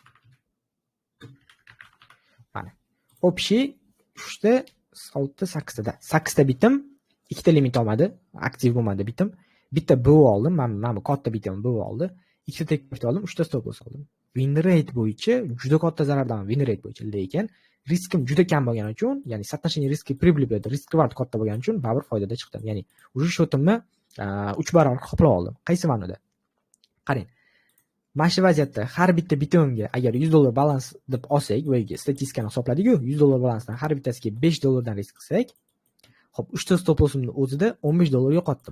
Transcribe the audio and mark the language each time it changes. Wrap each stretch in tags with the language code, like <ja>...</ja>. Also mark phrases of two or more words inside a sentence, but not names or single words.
<uz>Mana. Общий 3 6 8 8ta bitim, ikkita limit olmadi, aktiv bo'lmadi bitim. Bitta BO oldim, mana bu katta bitim BO oldi. Ikkita</uz> <en>tek profit</en> <uz>oldim, 3ta</uz> <en>stop loss</en> <uz>oldim.</uz> <en>Win rate</en> <uz>bo'yicha juda katta zarardaman,</uz> <en>win rate</en> <uz>bo'yicha, lekin riskim juda kam bo'lgani uchun, ya'ni соотношение riski прибыли bilan</uz> <en>risk reward</en> <uz>katta bo'lgani uchun baribir foydada chiqdim. Ya'ni уже shotimni 3 barobar qoplab oldim. Qaysi ma'noda? Qarang. Mana shu vaziyatda har bitta bitimga agar $100 balans deb olsak, bu yerga statistikani hisobladik-ku, $100 balansdan har bittasiga $5 risk qilsak, xo'p, 3 ta</uz> <en>stop loss'imni</en> <uz>o'zida $15 yo'qotdim.</uz>